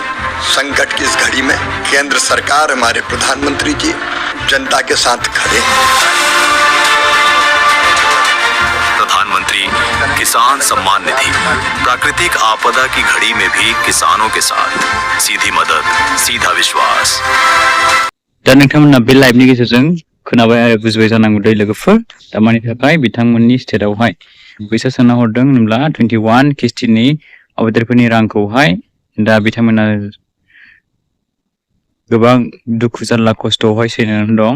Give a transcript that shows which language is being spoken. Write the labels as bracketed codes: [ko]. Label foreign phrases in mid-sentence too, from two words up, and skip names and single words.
[hi] संकट की इस घड़ी में केंद्र सरकार, हमारे प्रधानमंत्री जी जनता के साथ खड़े हैं। प्रधानमंत्री किसान सम्मान निधि प्राकृतिक आपदा की घड़ी में भी किसानों के साथ सीधी मदद, सीधा विश्वास। [brx] दा नोंथांमोना बे लाइभनि गेजेरजों खोनाबाय आरो बुजिबाय जानांगौ दै लोगोफोर। दा मानि थाखाय बिथांमोननि स्टेटआवहाय फैसा सोना हरदों होनब्ला 21 किस्तिनि आबादारिफोरनि रांखौहाय दा बिथांमोना गोबां दुखु जारला खस्थ'आवहाय सैनानै दं।